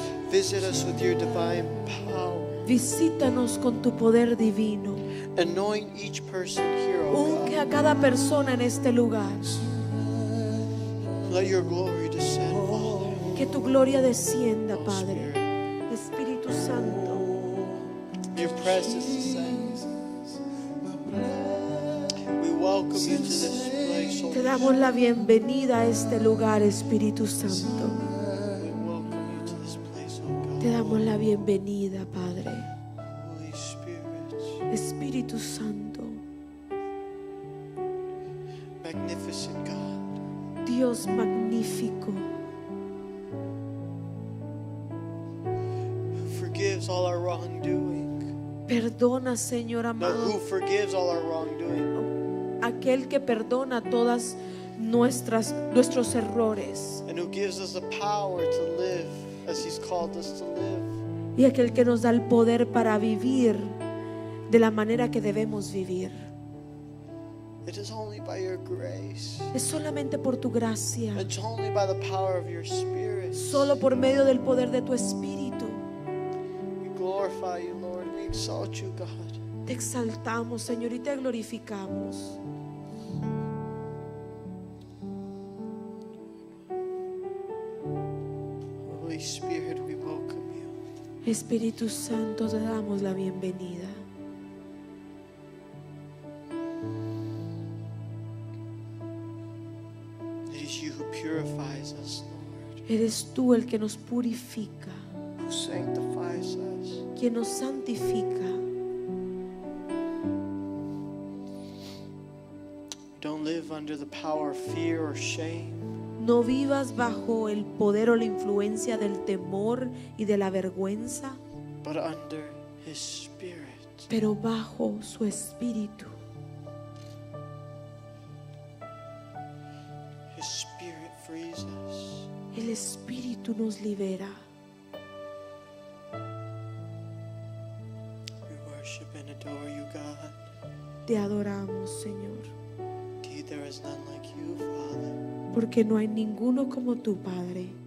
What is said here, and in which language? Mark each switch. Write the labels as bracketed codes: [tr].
[en] visit us with your divine power. [es] visítanos con tu poder divino. [en] Anoint each person here, oh [es] Unge [en] God. [es] a cada persona en este lugar. [en] Let your glory descend, Father. [es] Que tu gloria descienda, Padre. Espíritu Santo, [en] Your presence descends. We welcome you to this place, oh [es] te damos la bienvenida a este lugar, Espíritu Santo. [en] We welcome you to this place, oh God. [es] Te damos la bienvenida, Padre. [en] Holy Spirit, [es] Espíritu Santo, [en] magnificent God. [es] Dios magnífico, [en] Who forgives all our wrongdoing. [es] perdona, Señor [en] No, [es] amado, [en] who forgives all our wrongdoing. [es] aquel que perdona todas nuestros errores, [en] and who gives us the power to live as He's called us to live. [es] y aquel que nos da el poder para vivir de la manera que debemos vivir. [en] It is only by your grace. [es] Es solamente por tu gracia, [en] It's only by the power of your Spirit. [es] solo por medio del poder de tu Espíritu. [en] We glorify you, Lord. We exalt you, God. [es] Te exaltamos, Señor, y te glorificamos. [en] Holy Spirit, we welcome you. [es] Espíritu Santo, te damos la bienvenida. [en] It is you who purifies us, Lord, [es] Eres tú el que nos purifica, [en] who sanctifies us. [es] quien nos santifica. [en] Don't live under the power of fear or shame, [es] No vivas bajo el poder o la influencia del temor y de la vergüenza, [en] but under His Spirit. [es] pero bajo su Espíritu. [en] His Spirit frees us. [es] El Espíritu nos libera. [en] We worship and adore you, God. [es] Te adoramos, Señor, [en] Indeed, there is none like you, Father. [es] porque no hay ninguno como tú, Padre.